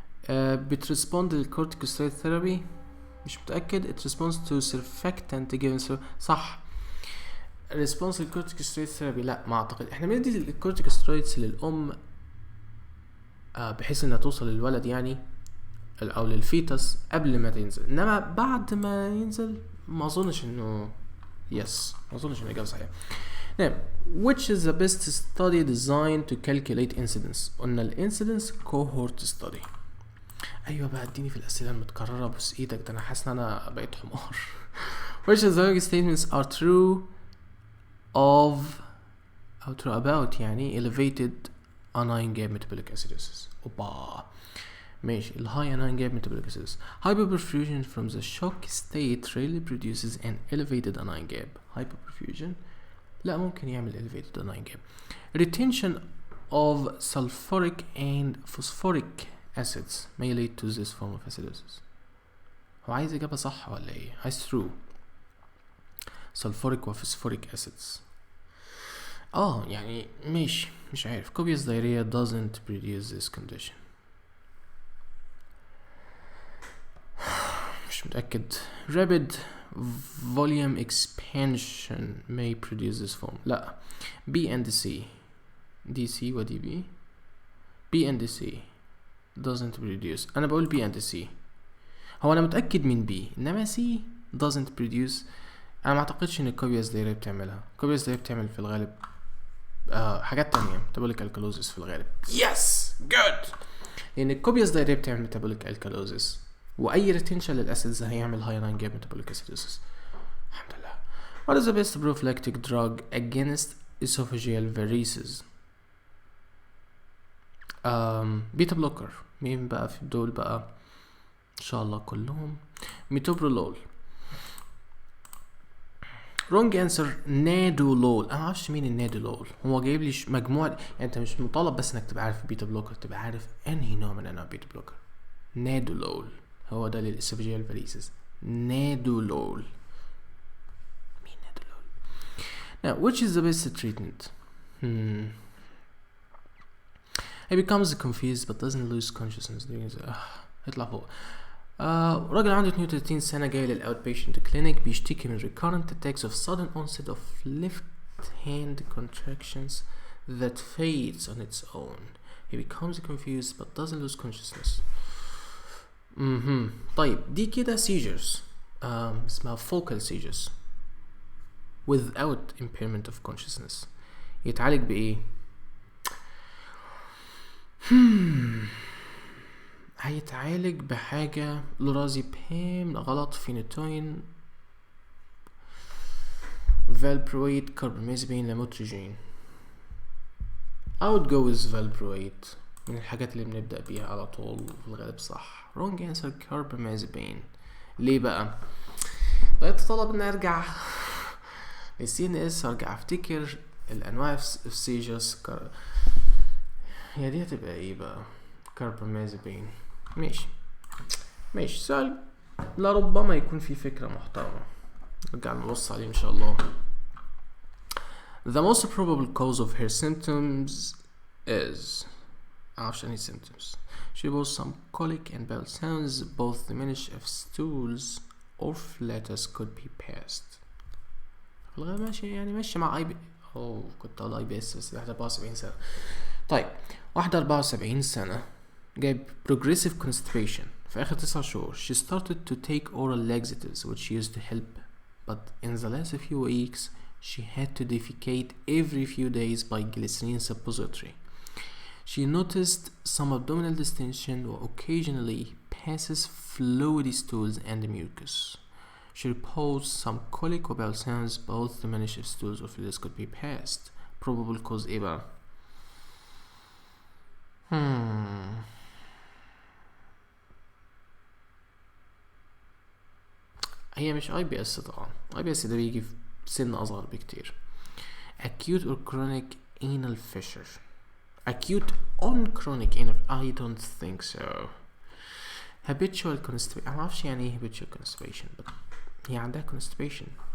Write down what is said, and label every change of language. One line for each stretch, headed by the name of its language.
Arabic: بترسبوند للcorticosteroid therapy مش متأكد
English: it responds to surfactant given
Arabic: صح response للcorticosteroid therapy لا ما اعتقد احنا بندي الcorticosteroids للأم بحيث انها توصل للولد يعني او للفيتس قبل ما تنزل انما بعد ما ينزل ما اظنش انه يس ما اظنش انه اجابه صحيحه.
English: نعم which is the best study designed to calculate incidence
Arabic: قلنا الانسيدنس
English: cohort study.
Arabic: ايوه بقى اديني في الاسئله المتكرره بس ايدك ده انا حاسس ان انا بقيت حمار.
English: which of the statements are true of او true about يعني elevated anion gap metabolic acidosis.
Arabic: اوبا ماشي
English: ال high anion gap metabolic acidosis. Hypoperfusion from the shock state rarely produces an elevated anion gap. Hypoperfusion
Arabic: لا ممكن يعمل
English: elevated anion gap. Retention of sulfuric and phosphoric acids may lead to this form of acidosis.
Arabic: هو عايز إجابة صح ولا إيه؟ عايز true.
English: sulfuric و phosphoric acids.
Arabic: يعني مش عارف.
English: Copious diarrhea doesn't produce this condition.
Arabic: مش متأكد.
English: Rapid volume expansion may produce this form. لا. B and C. DC و DB. B and C doesn't produce.
Arabic: أنا بقول
English: B and C.
Arabic: هو أنا متأكد من B إنما C
English: doesn't produce.
Arabic: أنا ما أعتقدش إن الكوبياس دايرة بتعملها. الكوبياس دايرة بتعمل في الغالب حاجات تانية metabolic alkalosis في الغالب.
English: Yes good.
Arabic: لأن الكوبياس دايرة بتعمل metabolic alkalosis وأي retention للأسيدز هيعمل high anion gap metabolic acidosis. الحمد لله.
English: What is the best prophylactic drug against esophageal varices?
Arabic: بيتا بلوكر. مين بقى في دول بقى؟ إن شاء الله كلهم. ميتوبرولول.
English: wrong answer nadolol.
Arabic: انا معرفش مين النادولول. هو جايب لي مجموعه يعني انت مش مطالب بس انك تبقى عارف البيتا بلوكر تبقى عارف انهي نوع من انواع البيتا بلوكر. نادولول هو ده للاسوفيجيال فاريسز. نادولول. مين نادولول؟
English: now which is the best treatment? he becomes confused but doesn't lose consciousness during the
Arabic: اطلع فوق. راجل عنده 32 سنة جاي للأوت بيشنت كلينيك بيشتكي من
English: recurrent attacks of sudden onset of left hand contractions that fades on its own. He becomes confused but doesn't lose consciousness.
Arabic: طيب دي كده
English: seizures اسمها focal seizures without impairment of consciousness.
Arabic: يتعالج بإيه؟ هيتعالج بحاجة لورازيبام غلط فينيتوين فالبرويت كاربامازيبين لاموتريجين.
English: I would go with valproate
Arabic: من الحاجات اللي بنبدأ بيها على طول في الغالب صح.
English: wrong answer carbamazepine.
Arabic: ليه بقى؟ بقيت طلب اني ارجع للCNS ارجع افتكر الانواع السيجس يا دي هتبقى ايه بقى؟ كاربامازيبين. ماشي سؤال لربما يكون في فكرة محترمة نرجع نبص عليه ان شاء الله.
English: The most probable cause of her symptoms is
Arabic: معرفش
English: any symptoms. She boasts some colic and bowel sounds. Both diminish if stools or flatus could be passed.
Arabic: والله ماشي يعني ماشي مع كنت اقول IBS بس واحدة 74 سنة. طيب واحدة 74 سنة جايب progressive constipation في آخر 9 شهور.
English: She started to take oral laxatives which used to help, but in the last few weeks she had to defecate every few days by glycerin suppository. She noticed some abdominal distension or occasionally passes fluidy stools and mucus. She reports some colic or bowel sounds. Both diminish if stools or fluids could be passed.
Arabic: Probable cause ايه بقى؟ هي مش IBS طبعا. IBS ده بيجي في سن أصغر بكتير.
English: Acute or chronic anal fissure. acute on chronic I don't think so.
Arabic: habitual constipation أنا معرفش يعني ايه habitual constipation
English: but
Arabic: هي عندها constipation.